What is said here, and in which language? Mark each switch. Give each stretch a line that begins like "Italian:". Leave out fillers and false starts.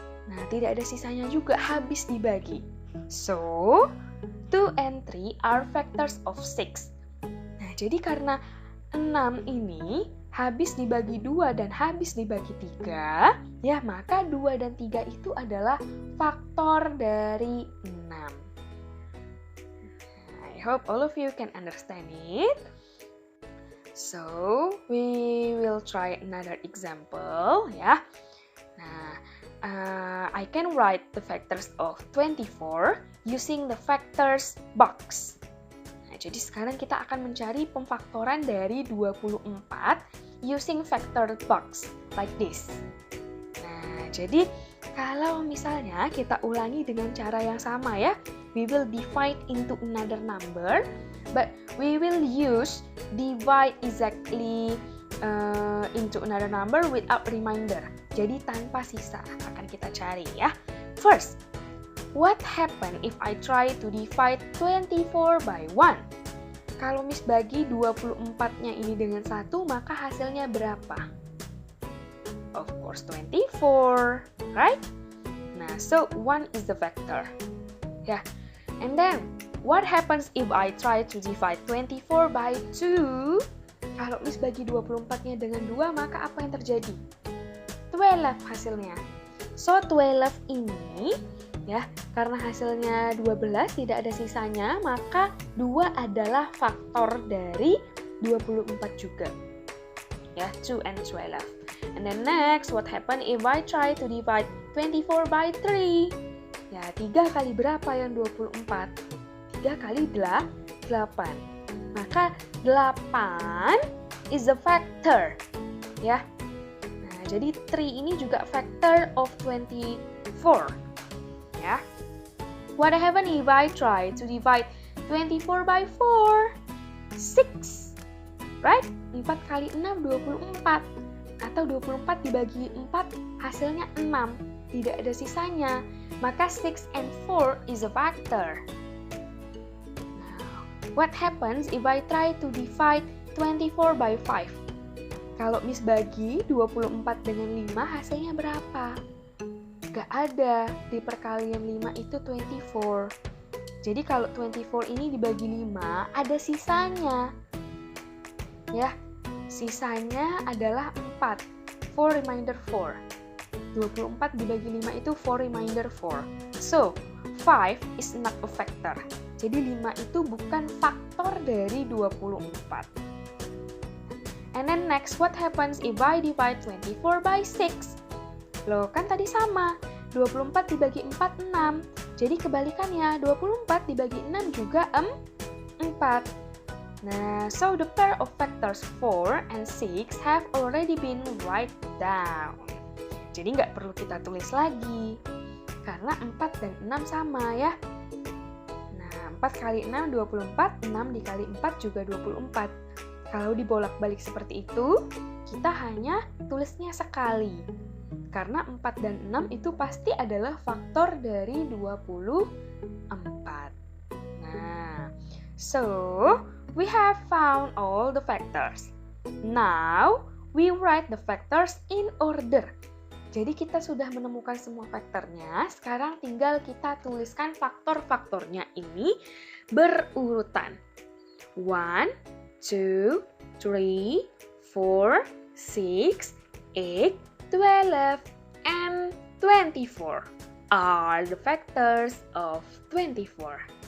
Indonesian: Nah, tidak ada sisanya juga, habis dibagi.
English: So, 2 and 3 are factors of 6.
Indonesian: Nah, jadi karena 6 ini habis dibagi 2 dan habis dibagi 3, ya maka 2 dan 3 itu adalah faktor dari 6.
English: I hope all of you can understand it. So, we will try another example,
Indonesian: ya. Nah,
English: I can write the factors of 24 using the factors box.
Indonesian: Jadi sekarang kita akan mencari pemfaktoran dari 24
English: using factor box like this.
Indonesian: Nah, jadi kalau misalnya kita ulangi dengan cara yang sama ya,
English: we will divide into another number, but we will use divide exactly into another number without remainder.
Indonesian: Jadi tanpa sisa akan kita cari ya.
English: First, what happen if I try to divide 24 by 1?
Indonesian: Kalau Miss bagi 24-nya ini dengan 1, maka hasilnya berapa?
English: Of course 24, right?
Indonesian: Nah,
English: so 1 is the vector. Yeah. And then, what happens if I try to divide 24 by 2?
Indonesian: Kalau Miss bagi 24-nya dengan 2, maka apa yang terjadi? 12 hasilnya. So, 12 ini, ya, karena hasilnya 12 tidak ada sisanya, maka 2 adalah faktor dari 24 juga. Ya,
English: 2 and 12. And then next, what happen if I try to divide 24 by 3?
Indonesian: Ya, 3 kali berapa yang 24? 3 kali 8. Maka
English: 8 is a factor.
Indonesian: Ya. Nah, jadi 3 ini juga
English: factor of 24.
Indonesian: Ya.
English: What happen if I try to divide 24 by 4?
Indonesian: 6.
English: Right?
Indonesian: 4 kali 6, 24. Atau 24 dibagi 4, hasilnya 6. Tidak ada sisanya. Maka
English: 6 and 4 is a factor. Now, what happens if I try to divide 24 by 5?
Indonesian: Kalau Miss bagi 24 dengan 5, hasilnya berapa? Gak ada. Di perkalian 5 itu 24. Jadi kalau 24 ini dibagi 5, ada sisanya. Ya, sisanya adalah 4.
English: 4 remainder 4.
Indonesian: 24 dibagi 5 itu
English: 4 remainder 4. So, 5 is not a factor.
Indonesian: Jadi 5 itu bukan faktor dari 24.
English: And then next, what happens if I divide 24 by 6?
Indonesian: Loh, kan tadi sama. 24 dibagi 4, 6. Jadi kebalikannya, 24 dibagi 6 juga 4. Nah,
English: so the pair of factors 4 and 6 have already been write down.
Indonesian: Jadi nggak perlu kita tulis lagi. Karena 4 dan 6 sama ya. Nah, 4 kali 6, 24. 6 dikali 4 juga 24. Kalau dibolak-balik seperti itu, kita hanya tulisnya sekali. Karena 4 dan 6 itu pasti adalah faktor dari 24. Nah,
English: so we have found all the factors. Now, we write the factors in order.
Indonesian: Jadi kita sudah menemukan semua faktornya, sekarang tinggal kita tuliskan faktor-faktornya ini berurutan.
English: 1, 2, 3, 4, 6, 8, 12, and 24 are the factors of 24.